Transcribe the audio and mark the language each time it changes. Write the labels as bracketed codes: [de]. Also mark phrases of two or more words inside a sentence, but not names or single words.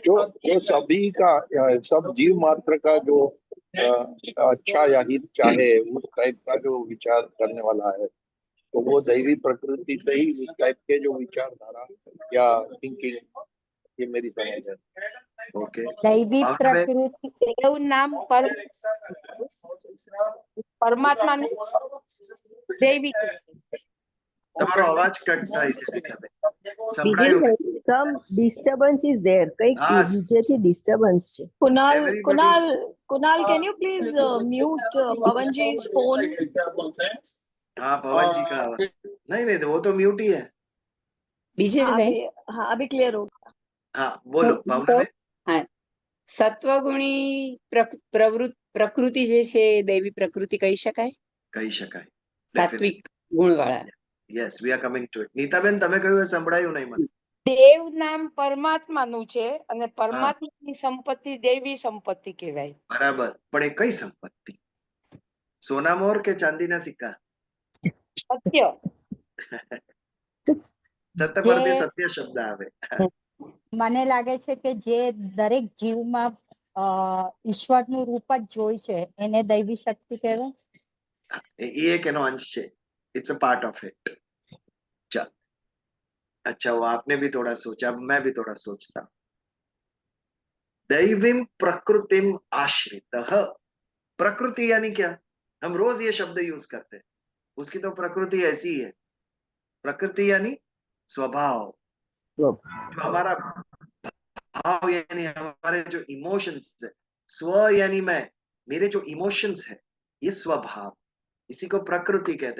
[hi] जो सभी का, सब जीव मात्र का जो अच्छा या हित चाहे, उस टाइप का जो विचार करने वाला है, तो वो दैवी प्रकृति से ही उस टाइप के जो विचारधारा या थिंकिंग, ये मेरी समझ है। ओके, दैवी प्रकृति देव नाम परमात्मा ने देवी [gu] તમારો અવાજ કટ થાય છે [en] Some disturbance is there. [gu] કઈક બીજેથી disturbance છે. [en] Kunal, can you please mute Pavanji's phone? [hi] हाँ, पवन जी का आवाज नहीं, वो तो म्यूट ही है। बीजे हाँ, अभी क्लियर होगा। हाँ, बोलो भावना। [gu] હાં, સત્વગુણી પ્રકૃતિ જે છે દૈવી પ્રકૃતિ કહી શકાય, સાત્વિક ગુણ વાળા। [en] Yes, we are coming to it. [gu] નીતાબેન, તમે કહ્યું એ સંભળાયું નહીં મને. દેવ નામ પરમાત્માનું છે અને પરમાત્માની સંપત્તિ દેવી સંપત્તિ કહેવાય. બરાબર, પણ એ કઈ સંપત્તિ? સોના મોર કે ચાંદીના સિક્કા? સત્ય. સત્ય પરથી સત્ય શબ્દ આવે. મને લાગે છે કે જે દરેક જીવમાં ઈશ્વરનું રૂપ જ જોઈ છે એને દૈવી શક્તિ કહેવાય. એ એક એનો અંશ છે. [en] It's a part of it. [hi] चल, अच्छा, वो आपने भी थोड़ा सोचा, मैं भी थोड़ा सोचता। [sa] दैवीं प्रकृतिम आश्रितः। [hi] प्रकृति यानी क्या? हम रोज ये शब्द यूज करते हैं, उसकी तो प्रकृति ऐसी है। प्रकृति यानी स्वभाव, जो हमारा भाव यानी हमारे जो इमोशंस है। स्व यानी मैं, मेरे जो इमोशंस है, ये स्वभाव, इसी को प्रकृति कहते हैं।